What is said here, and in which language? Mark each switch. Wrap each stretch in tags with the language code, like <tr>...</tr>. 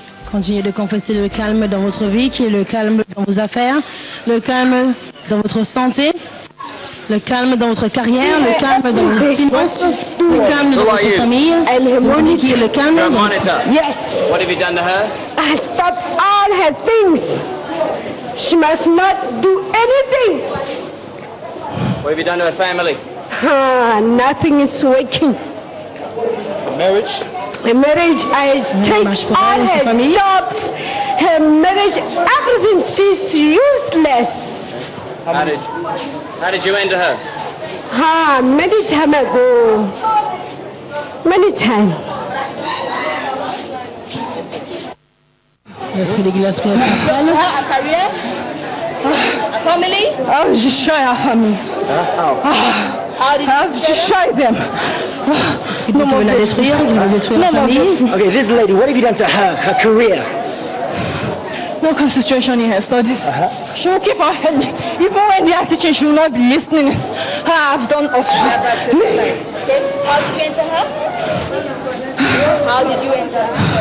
<fr>Continuez de confesser le calme dans votre vie, qui est le calme dans vos affaires, le calme dans votre santé, le calme dans votre carrière, le calme dans vos finances, le calme dans votre famille, qui est le calme dans votre...</fr> <en>Yes. What have you done to her? I stopped all her things. She must not do anything. What have you done to her family? Nothing is working. Marriage? Her marriage, I take all her jobs, her marriage, everything. She's useless. How did you end her? Many time ago. Many times.</en> <fr>L'esprit d'église principale.</fr> <en>A career? A family? I'll destroy our family. I'll destroy them. No more</en> <fr>détruire, il va détruire la famille.</fr> <en>Okay, this lady, what have you done to her career? No concentration in her studies. She will keep her head. Even when they are teaching, she will not be listening. I've done all. How did you enter her? How did you enter her?</en>